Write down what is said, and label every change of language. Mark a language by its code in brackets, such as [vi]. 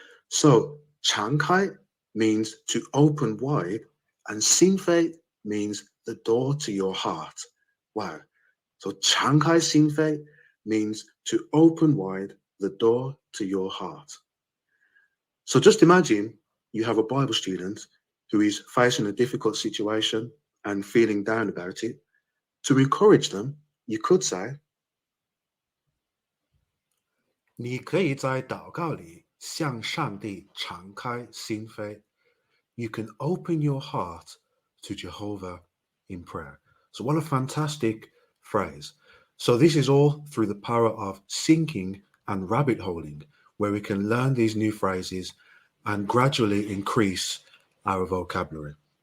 [en] So 敞开 means to open wide, and 心扉 means the door to your heart. Wow. So 敞开心扉 means to open wide the door to your heart. So just imagine you have a Bible student who is facing a difficult situation and feeling down about it. To encourage them, you could say, [zh] 你可以在祷告里向上帝敞开心扉. [en] You can open your heart to Jehovah in prayer. So what a fantastic phrase. So this is all through the power of syncing and rabbit holing, where we can learn these new phrases and gradually increase our vocabulary.